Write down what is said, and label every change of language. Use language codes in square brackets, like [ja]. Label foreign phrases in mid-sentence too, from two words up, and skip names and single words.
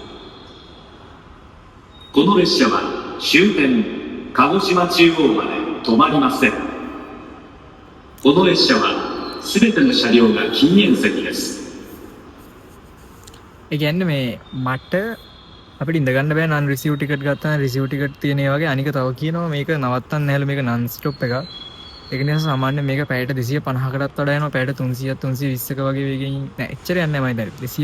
[ja] この列車は終点鹿児島中央まで止まりません。この列車はすべての車両が禁煙席です。 [si] ඒ කියන්නේ මේ මට අපිට ඉඳ ගන්න බෑ [en] non receive ticket [si] ගත්තා. [en] receive ticket [si] තියෙන ඒ වගේ අනික තව කියනවා මේක නවත්තන්න නැහැලු. මේක [en] non stop [si] එකක්. ඒක නිසා සාමාන්‍යයෙන් මේක පැයට 250කටත් වඩා යනවා. පැයට 300 320ක වගේ වේගෙන් නෑ එච්චර යන්නේ නැහැ මම හිතන්නේ.